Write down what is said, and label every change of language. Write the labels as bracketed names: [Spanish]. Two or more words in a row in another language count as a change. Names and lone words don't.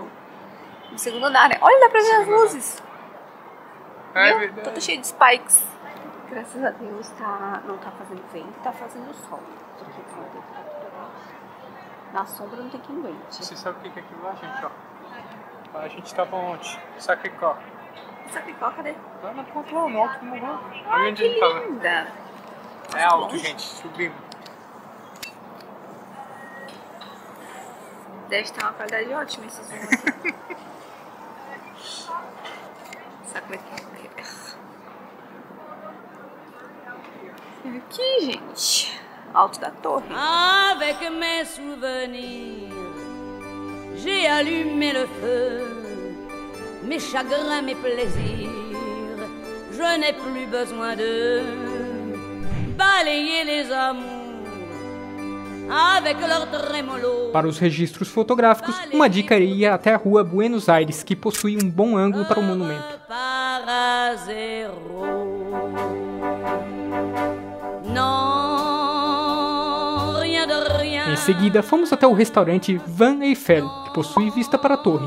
[Portuguese] No segundo andar, né? Olha, dá pra ver as luzes. É verdade. Tudo cheio de spikes. Graças a Deus não tá fazendo vento, tá fazendo sol. Porque tá uma temperatura na sombra, não tem quem aguente. Você sabe o que é aquilo lá, gente? Ó. A gente tava onde? Sacré-Cœur. Sacré-Cœur, cadê? Lá na ponta, lá no alto do morro. Ai, que linda. É alto, gente. Subimos. Deve ter uma qualidade ótima esse zoom aqui. Sacré-Cœur. Aqui, gente. Alto da torre. [French] Avec mes souvenirs, j'ai allumé le feu, mes chagrins, mes plaisirs, je n'ai plus besoin de balayer les amours avec leur trémolo. [Portuguese] Para os registros fotográficos, uma dica é ir até a rua Buenos Aires, que possui um bom ângulo para o monumento. Em seguida, fomos até o restaurante Van Eiffel, que possui vista para a torre.